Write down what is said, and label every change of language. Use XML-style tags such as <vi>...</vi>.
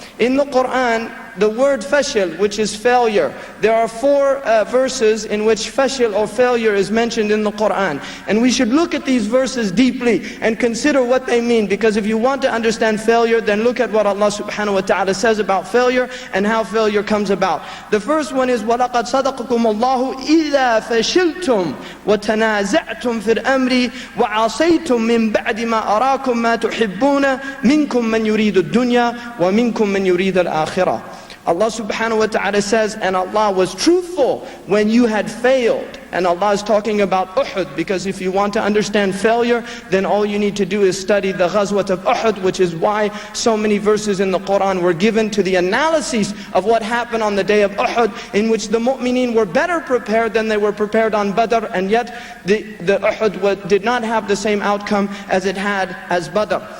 <en>In the Quran, the word fashil, which is failure, there are 4 verses in which fashil or failure is mentioned in the Quran. And we should look at these verses deeply and consider what they mean, because if you want to understand failure, then look at what Allah subhanahu wa ta'ala says about failure and how failure comes about. The first one is</en> <ar>وَلَقَدْ صَدَقَكُمُ اللَّهُ إِذَا فَشِلْتُمْ وَتَنَازَعْتُمْ فِي الْأَمْرِ وَعَصَيْتُمْ مِنْ بَعْدِ مَا أَرَاكُمْ مَا تُحِبُّونَ مِنْكُمْ مَنْ يُرِيدُ الدُّنْيَا وَمِنْكُمْ مَنْ يُرِيدُ الْآخِرَةَ.</ar> <en>Allah subhanahu wa ta'ala says, and Allah was truthful when you had failed. And Allah is talking about Uhud, because if you want to understand failure, then all you need to do is study the Ghazwat of Uhud, which is why so many verses in the Quran were given to the analysis of what happened on the day of Uhud, in which the mu'mineen were better prepared than they were prepared on Badr, and yet the Uhud did not have the same outcome as it had as Badr.</en>